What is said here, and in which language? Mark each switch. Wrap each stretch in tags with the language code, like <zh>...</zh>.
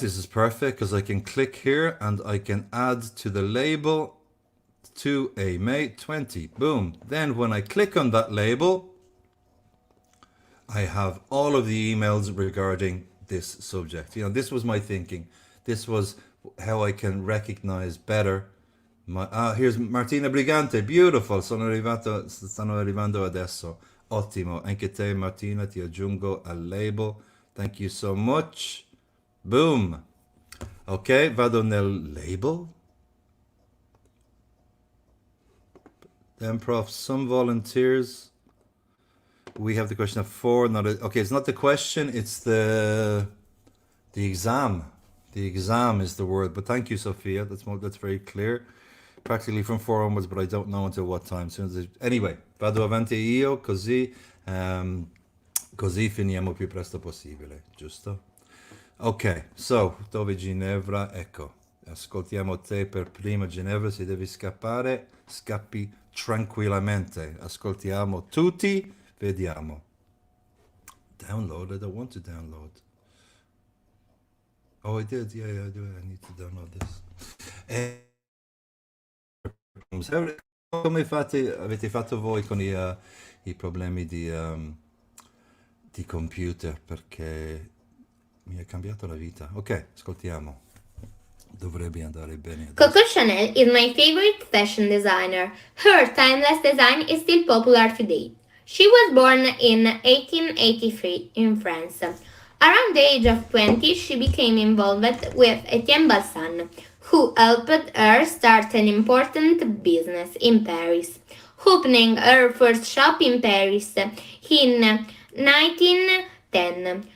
<en>This is perfect because I can click here and I can add to the label 2A May 20. Boom. Then when I click on that label, I have all of the emails regarding this subject. This was my thinking. This was how I can recognize better. Here's Martina Brigante. Beautiful.</en> <it>Stanno arrivando adesso. Ottimo. Anche te, Martina, ti aggiungo al label.</it> <en>Thank you so much. Boom. Ok,</en> <it>vado nel label.</it> <en>Then, Prof, some volunteers. We have the question of 4. Okay, it's not the question, it's the exam. The exam is the word. But thank you, Sophia. That's very clear. Practically from 4 onwards, but I don't know until what time.</en> <it>Anyway, vado avanti io, così finiamo più presto possibile, giusto? Ok, so, dove Ginevra? Ecco, ascoltiamo te per prima, Ginevra, se devi scappare, scappi tranquillamente. Ascoltiamo tutti, vediamo.</it> <en>Download, I don't want to download. Oh, I did, yeah, I do. I need to download this.</en> <it>Come avete fatto voi con i problemi di computer? Perché mi ha cambiato la vita. Ok, ascoltiamo. Dovrebbe andare bene.</it> <en>Coco Chanel is my favorite fashion designer. Her timeless design is still popular today. She was born in 1883 in France. Around the age of 20, she became involved with Etienne Balsan, who helped her start an important business in Paris, opening her first shop in Paris in 1910.</en>